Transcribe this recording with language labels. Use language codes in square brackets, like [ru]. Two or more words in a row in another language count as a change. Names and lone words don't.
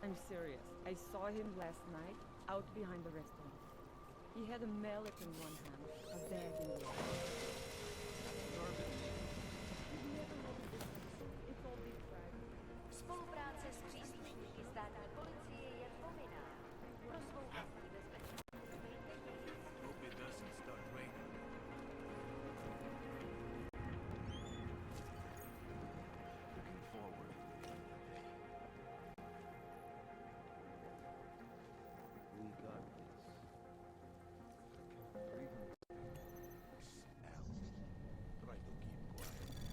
[en] serious. I saw him last night, out behind the restaurant. He had a mallet in one hand, a bag in the other. You've never noticed this episode. It's all big crime. [cs] Spolupráce s příslušníky státní policie je povinná. Pro svou vlastní bezpečnost. [en] Hope it doesn't start raining. Looking forward to the day. We got this. Al, try to keep quiet.